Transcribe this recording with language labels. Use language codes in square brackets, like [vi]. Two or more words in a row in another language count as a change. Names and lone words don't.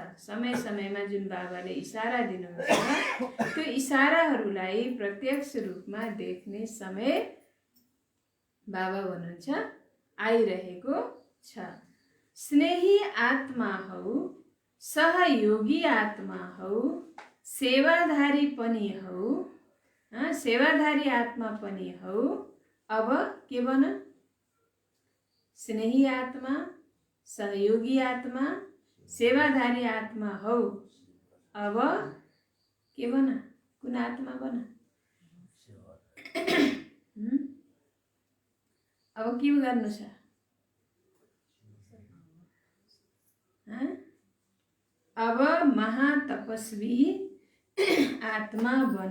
[ne] समय समयमा जुन बाबाले इशारा दिनुहुन्छ त्यो इशाराहरूलाई प्रत्यक्ष रूपमा देख्ने समय बाबा भन्नुहुन्छ आइरहेको छ। स्नेही आत्मा हौ, सहयोगी आत्मा हौ, सेवाधारी पनि हौ, सेवाधारी आत्मा पनि हौ। अब के बन? स्नेही आत्मा, सहयोगी आत्मा, सेवाधारी आत्मा हौ। अब के बन? कुन आत्मा बन? अब के गर्नु छ? अब महातपस्वी आत्मा बन।